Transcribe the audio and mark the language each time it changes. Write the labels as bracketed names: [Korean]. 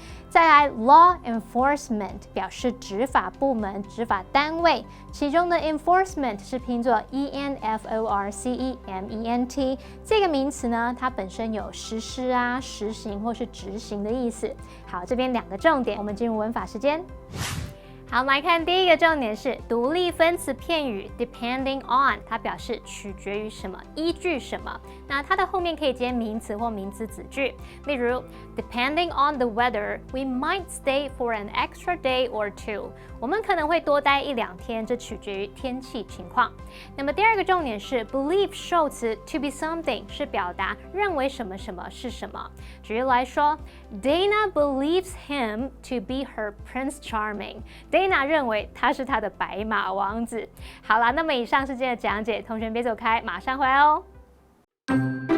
[Chinese] 再来 law enforcement 表示执法部门、执法单位，其中的 enforcement 是拼作 enforcement， 这个名词呢，它本身有实施啊、实行或是执行的意思。好，这边两个重点，我们进入文法时间。好，我们来看第一个重点是独立分词片语 depending on， 它表示取决于什么，依据什么。那它的后面可以接名词或名词子句，例如 [English] depending on the weather, we might stay for an extra day or two。 [Chinese] 我们可能会多待1-2天，这取决于天气情况。那么第二个重点是 believe 受词 to be something 是表达认为什么什么是什么。举例来说 ， [English] Dana believes him to be her Prince Charming。 [Chinese] Dana 认为他是她的白马王子。好啦，那么以上是今天的讲解，同学别走开，马上回来哦。